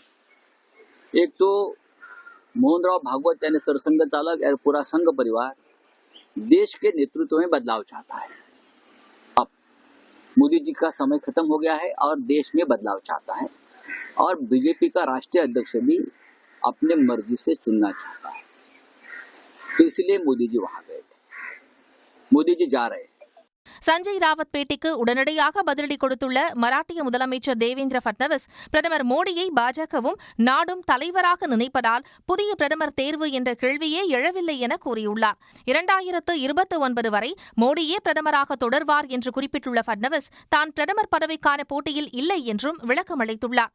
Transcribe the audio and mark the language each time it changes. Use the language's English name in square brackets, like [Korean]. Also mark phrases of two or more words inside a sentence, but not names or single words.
[Hindi] एक तो मोहन राव भागवत यानी सरसंघ चालक और पूरा संघ परिवार देश के नेतृत्व में बदलाव चाहता है. अब मोदी जी का समय खत्म हो गया है और देश में बदलाव चाहता है और बीजेपी का राष्ट्रीय अध्यक्ष भी अपने मर्जी से चुनना चाहता है. तो इसलिए मोदी जी वहां गए थे. मोदी जी जा रहे हैं. [Tamil] சஞ்சய் ராவத் பேட்டிக்கு உடனடியாக பதிலடி கொடுத்துள்ள மராட்டிய முதலமைச்சர் தேவேந்திர பட்னவிஸ் பிரதமர் மோடியை பாஜகவும் நாடும் தலைவராக நினைப்பதால் புதிய பிரதமர் தேர்வு என்ற கேள்வியே எழவில்லை என கூறியுள்ளார். 2029 வரை மோடியே பிரதமராக தொடர்வார் என்று குறிப்பிட்டுள்ள பட்னவிஸ் தான் பிரதமர் பதவிக்கான போட்டியில் இல்லை என்றும் விளக்கமளித்துள்ளார்.